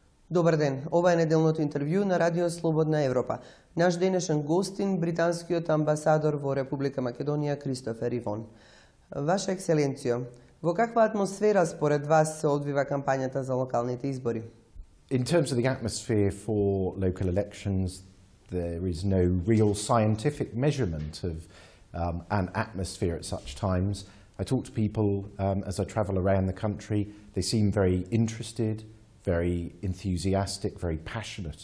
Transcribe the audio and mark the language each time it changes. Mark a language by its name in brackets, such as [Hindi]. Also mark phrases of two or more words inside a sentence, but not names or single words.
[Macedonian] Добар ден, ова е неделното интервју на Радио Слободна Европа. Наш денешен гостин, британскиот амбасадор во Република Македонија, Кристофер Ивон. Ваша екселенцијо, во каква атмосфера според вас се одвива кампањата за локалните избори? [English] In terms of the atmosphere for local elections, there is no real scientific measurement of an atmosphere at such times. I talk to people as I travel around the country. They seem very interested, very enthusiastic, very passionate.